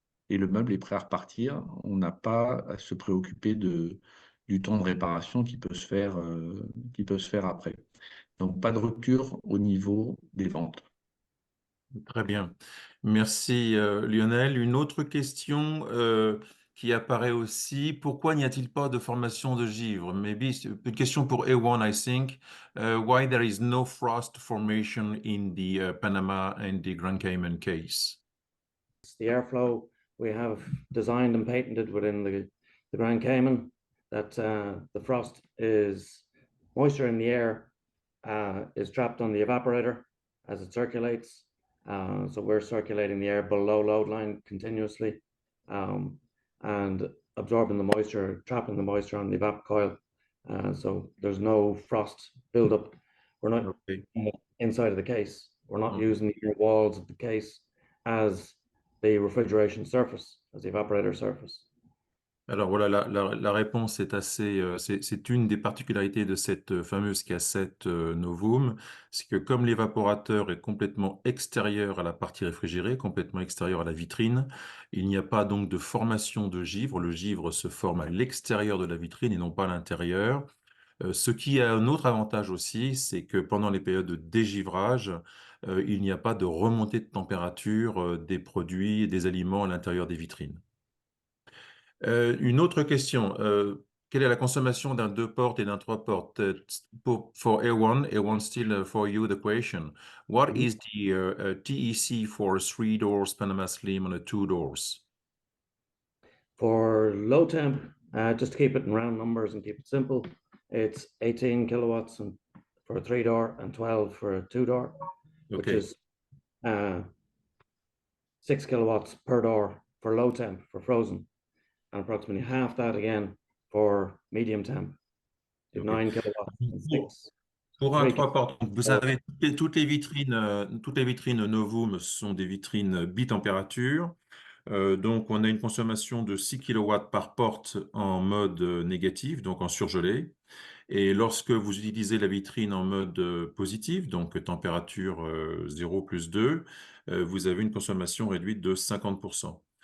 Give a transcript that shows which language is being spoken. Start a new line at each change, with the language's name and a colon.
French: Et le meuble est prêt à repartir. On n'a pas à se préoccuper du temps de réparation qui peut se faire après. Donc, pas de rupture au niveau des ventes. Très bien. Merci, Lionel. Une autre question qui apparaît aussi, pourquoi n'y a-t-il pas de formation de givre?
English: Maybe
French: c'est une question pour A1,
English: I think. Why there is no frost formation in the Panama and the Grand Cayman case? The airflow we have designed and patented within the Grand Cayman, that the frost is moisture in the air is trapped on the evaporator as it circulates. So we're circulating the air below load line continuously and absorbing the moisture, trapping the moisture on the evap coil. So there's no frost buildup. We're not Okay. inside of the case. We're not Okay. using the inner walls of the case as the refrigeration surface, as the evaporator surface.
French: Alors voilà, la réponse est c'est une des particularités de cette fameuse cassette Novum, c'est que comme l'évaporateur est complètement extérieur à la partie réfrigérée, complètement extérieur à la vitrine, il n'y a pas donc de formation de givre. Le givre se forme à l'extérieur de la vitrine et non pas à l'intérieur. Ce qui a un autre avantage aussi, c'est que pendant les périodes de dégivrage, il n'y a pas de remontée de température des produits et des aliments à l'intérieur des vitrines. Une autre question. Quelle est la consommation d'un 2 portes et d'un 3 portes?
English: For A1 still for you the question. What is the TEC for 3 doors Panama Slim on a 2 doors? For low temp, just to keep it in round numbers and keep it simple, it's 18 kilowatts for a 3-door and 12 for a 2-door, which Okay. is 6 kilowatts per door for low temp, for frozen, and approximately half that again for medium temp. Okay. 9 kilowatts and 6.
French: Pour un
English: Three
French: 3 portes, vous savez, toutes les vitrines Novum sont des vitrines bitempérature. Donc, on a une consommation de 6 kW par porte en mode négatif, donc en surgelé. Et lorsque vous utilisez la vitrine en mode positif, donc température 0 plus 2, vous avez une consommation réduite de 50%.